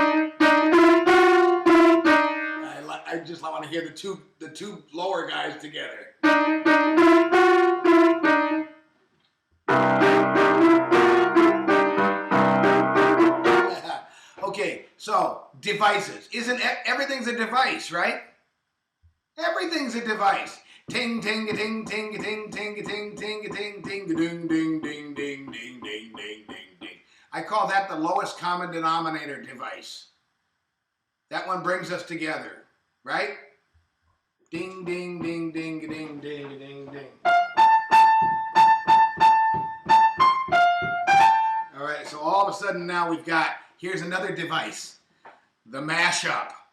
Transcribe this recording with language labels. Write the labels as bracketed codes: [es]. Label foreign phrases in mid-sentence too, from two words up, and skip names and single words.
[en] I just want to hear the two lower guys together. Okay, so devices. Everything's a device, right? Everything's a device. Ting ting a ting ting a ting ting a ting ting a ting ting a ding ding ding ding ding ding ding ding ding. I call that the lowest common denominator device. That one brings us together, right? Ding ding ding ding ding ding ding ding. All right, so all of a sudden now we've got, here's another device, the mashup.